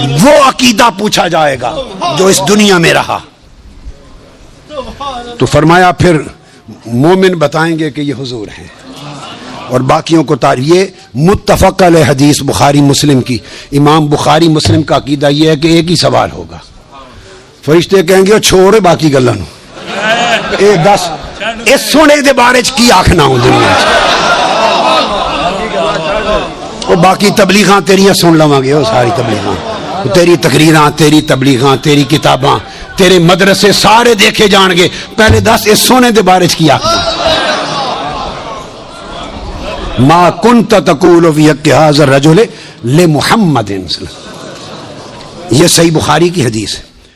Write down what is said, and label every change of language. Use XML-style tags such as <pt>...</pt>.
<ur>وہ عقیدہ پوچھا جائے گا جو اس دنیا میں رہا. تو فرمایا پھر مومن بتائیں گے کہ یہ حضور ہیں اور باقیوں کو یہ متفق علیہ حدیث بخاری مسلم کی. امام بخاری مسلم کا عقیدہ یہ ہے کہ ایک ہی سوال ہوگا.</ur> <pa>فرشتے کہیں گے چھوڑے باقی گلاں نوں اے دس اس سونے دے بارے چ کی آکھنا ہوں دنیا وہ باقی تبلیغاں تیریاں سن لواں گے. وہ ساری تبلیغاں، تیری تقریراں، تیری تبلیغاں، تیری کتاباں، تیرے مدرسے سارے دیکھے جان گے. پہلے دس اس سونے دے بارے چ کی آکھنا.</pa> <ar>ما کنت تقول فی حق ھذا الرجل لمحمد،</ar> <ur>یہ صحیح بخاری کی حدیث ہے.</ur>